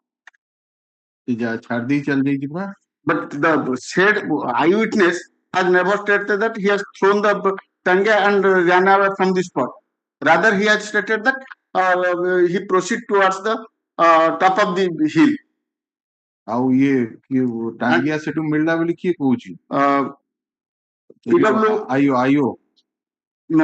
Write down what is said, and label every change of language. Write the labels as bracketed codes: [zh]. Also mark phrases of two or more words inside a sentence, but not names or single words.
[en] But the said eyewitness has never stated that he has thrown the Tangia and ran away from the spot. Rather, he has stated that he proceed towards the top of the hill. [or] ଆଉ ଇଏ ଟାଙ୍ଗିଆ ସେଠୁ ମିଳିଲା ବୋଲି କିଏ କହୁଛି? ଆଇଓ [en] No,